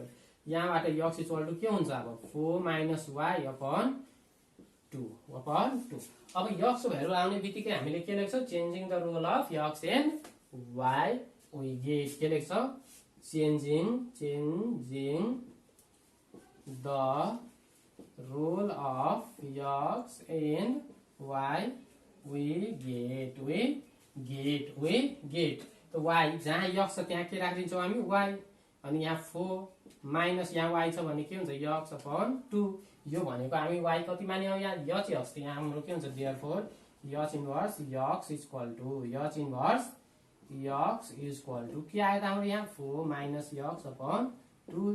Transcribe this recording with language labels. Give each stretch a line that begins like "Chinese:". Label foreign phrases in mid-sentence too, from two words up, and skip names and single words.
Nepali: यहाँबाट x
English: equal to
Nepali: के हुन्छ अब 4 - y/2। अब x को भ्यालु आउने बित्तिकै हामीले के लेख्छौँ
English: changing the role of x and y we get.
Nepali: के लेख्छौँ
English: changing the role of x and y we get.
Nepali: तो y जहाँ x छ त्यहाँ के राखिदिन्छौँ हामी y। अनि यहाँ 4 माइनस यहाँ y छ भने के हुन्छ x/2। यो भनेको हामी y कति मान्यौ यहाँ h। यहाँ हाम्रो के हुन्छ देयरफोर h इन्भर्स x
English: equal to
Nepali: के आयो त हाम्रो यहाँ 4 - x/2।